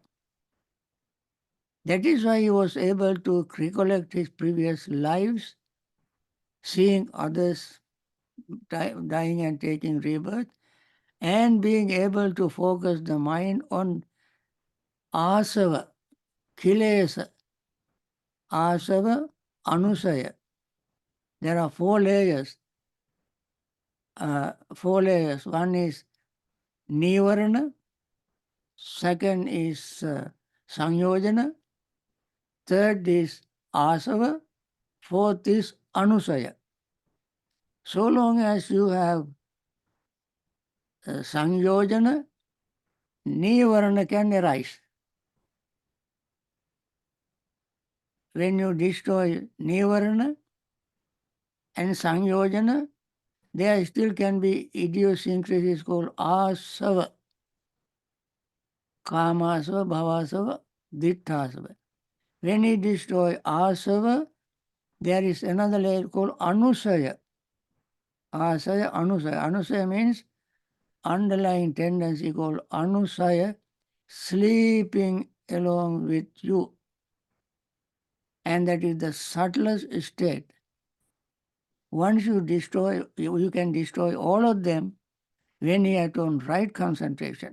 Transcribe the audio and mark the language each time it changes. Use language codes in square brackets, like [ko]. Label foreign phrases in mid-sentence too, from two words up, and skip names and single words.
[en] That is why he was able to recollect his previous lives, seeing others dying and taking rebirth, and being able to focus the mind on [pi] asava, kilesa, asava, anusaya. [en] There are four layers. One is nivarana, second is sanyojana, third is asava, fourth is anusaya. So long as you have sanyojana, nivarana can arise. When you destroy nivarana and sanyojana, there still can be idiosyncrasies called [pi] asava, kamasava, bhavasava, ditthasava. [en] When you destroy asava, there is another layer called anusaya. [pi] Asaya, anusaya. [en] Anusaya means underlying tendency called anusaya, sleeping along with you. And that is the subtlest state. Once you destroy, you can destroy all of them when you are on right concentration.